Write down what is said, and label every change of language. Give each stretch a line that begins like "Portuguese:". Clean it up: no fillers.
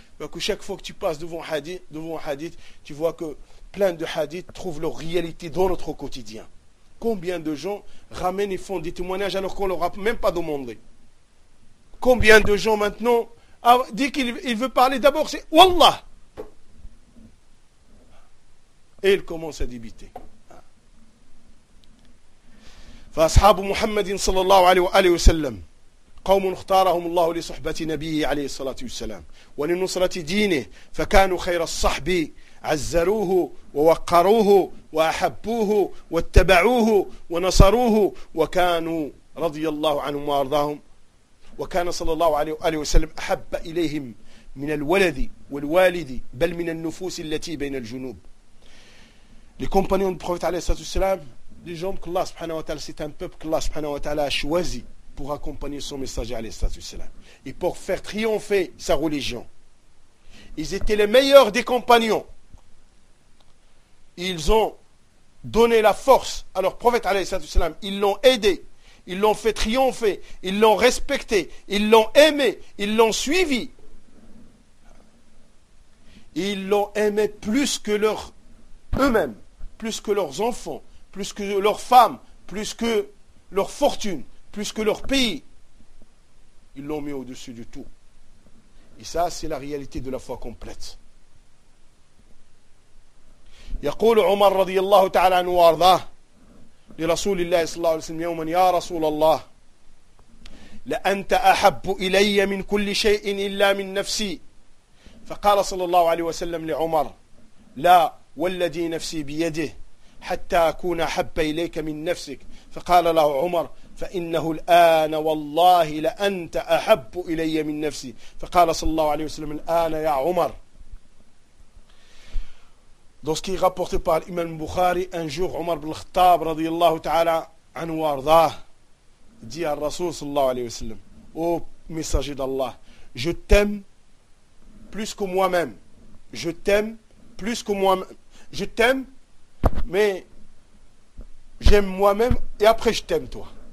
French: Donc, chaque fois que tu passes devant un hadith, tu vois que plein de hadiths trouvent leur réalité dans notre quotidien. Combien de gens ramènent et font des témoignages alors qu'on ne leur a même pas demandé. Combien de gens maintenant, dès qu'il veut parler, d'abord c'est Wallah. Et il commence à débiter.
Arabic: فأصحاب محمد صلى الله عليه وسلم قوم اختارهم الله لصحبة نبيه عليه الصلاة والسلام ولنصرة دينه فكانوا خير الصحب عزروه ووقروه وأحبوه واتبعوه ونصروه وكانوا رضي الله عنهم وأرضاهم وكان صلى الله عليه وسلم أحب إليهم من الولد والوالد بل من النفوس التي بين الجنوب
French: لكمبانيون بروفيت
Arabic: عليه الصلاة والسلام.
French: Des gens que Allah subhanahu wa ta'ala, c'est un peuple que Allah subhanahu wa ta'ala a choisi pour accompagner son messager alayhi salatu wassalam et pour faire triompher sa religion. Ils étaient les meilleurs des compagnons. Ils ont donné la force à leur prophète alayhi salatu wassalam. Ils l'ont aidé, ils l'ont fait triompher, ils l'ont respecté, ils l'ont aimé, ils l'ont suivi. Ils l'ont aimé plus que eux-mêmes, plus que leurs enfants, plus que leurs femmes, plus que leur fortune, plus que leur pays. Ils l'ont mis au-dessus de tout. Et ça, c'est la réalité de la foi complète.
Arabic: يقول عمر رضي الله تعالى عنه وارضاه لرسول الله صلى الله عليه وسلم يوما يا رسول الله لأنت أحب إلي من كل شيء إلا من نفسي. فقال صلى الله عليه وسلم لعمر: لا والذي نفسي بيده حتى أكون أحب إليك من نفسك. فقال له عمر: فإنه الآن والله لأنت أحب إلي من نفسي. فقال صلى الله عليه وسلم: الآن يا عمر.
French: Dans ce qui est rapporté par l'imam Bukhari, un jour Omar ibn al-Khattab radiyallahu ta'ala anhu warda dit à Rasoul sallallahu alayhi wa sallam: ô messager d'Allah, je t'aime plus que moi-même. Je t'aime plus que moi-même. Je t'aime, mais j'aime moi-même et après je t'aime toi.